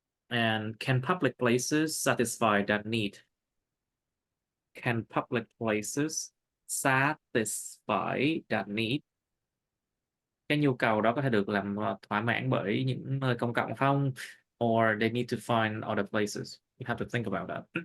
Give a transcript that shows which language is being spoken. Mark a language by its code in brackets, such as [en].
[en] And can public places satisfy that need? Can public places satisfy that need? [vi] Cái nhu cầu đó có thể được làm thỏa mãn bởi những nơi công cộng không? [en] Or they need to find other places. You have to think about that.